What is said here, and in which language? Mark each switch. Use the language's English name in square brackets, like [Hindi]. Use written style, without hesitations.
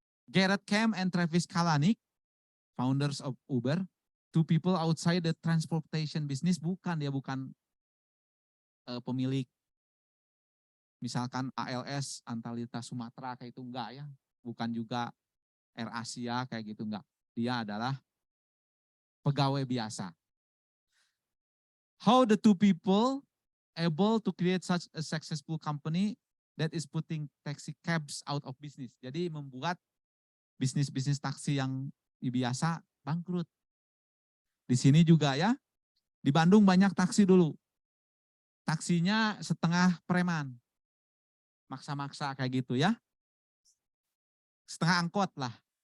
[English] Garrett Camp and Travis Kalanick, founders of Uber, 2 people outside the transportation business, [Indonesian] bukan pemilik misalkan ALS Antalita Sumatera kayak itu enggak ya, bukan juga AirAsia kayak gitu enggak. Dia adalah pegawai biasa. [English] How the 2 people able to create such a successful company that is putting taxi cabs out of business. [Indonesian] Jadi membuat bisnis taksi yang biasa bangkrut. Di sini juga ya, di Bandung banyak taksi dulu. Taksinya setengah preman. Maksa-maksa kayak gitu ya. Setengah angkot lah.